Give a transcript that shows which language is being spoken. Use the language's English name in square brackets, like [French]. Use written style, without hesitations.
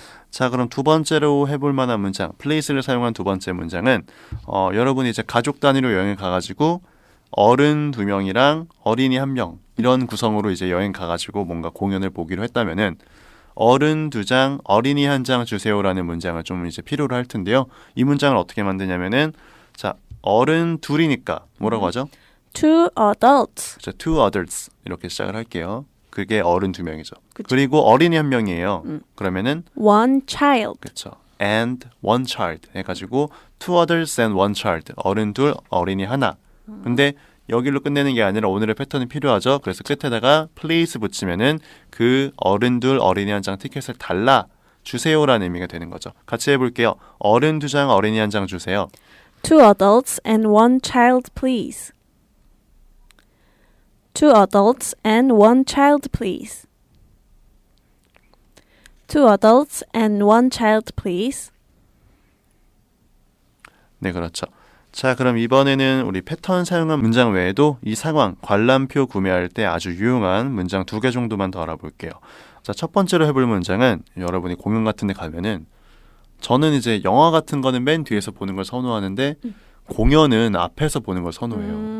[Korean] 자, 그럼 두 번째로 해볼 만한 문장, place를 사용한 두 번째 문장은 여러분이 이제 가족 단위로 여행을 가가지고 어른 2명이랑 어린이 1명 이런 구성으로 이제 여행 가가지고 뭔가 공연을 보기로 했다면은 어른 2장, 어린이 1장 주세요라는 문장을 좀 이제 필요로 할 텐데요. 이 문장을 어떻게 만드냐면은 자, 어른 2이니까 뭐라고 하죠? [English] Two adults. [Korean] 그렇죠. [English] Two adults [Korean] 이렇게 시작을 할게요. 그게 어른 2명이죠. 그리고 어린이 1명이에요. 그러면은 [English] One child. [Korean] 그렇죠. [English] And one child [Korean] 해가지고 [English] two adults and one child. [Korean] 어른 2, 어린이 1. 근데 여기로 끝내는 게 아니라 오늘의 패턴이 필요하죠. 그래서 끝에다가 please 붙이면은 그 어른 2, 어린이 1장 티켓을 달라 주세요라는 의미가 되는 거죠. 같이 해볼게요. 어른 2장, 어린이 1장 주세요. [English] Two adults and one child, please. Two adults and one child, please. Two adults and one child, please. [Korean] 네, 그렇죠. 자, 그럼 이번에는 우리 패턴 사용한 문장 외에도 이 상황, 관람표 구매할 때 아주 유용한 문장 2개 정도만 더 알아볼게요. 자, 첫 번째로 해볼 문장은 여러분이 공연 같은 데 가면은 저는 이제 영화 같은 거는 맨 뒤에서 보는 걸 선호하는데 공연은 앞에서 보는 걸 선호해요.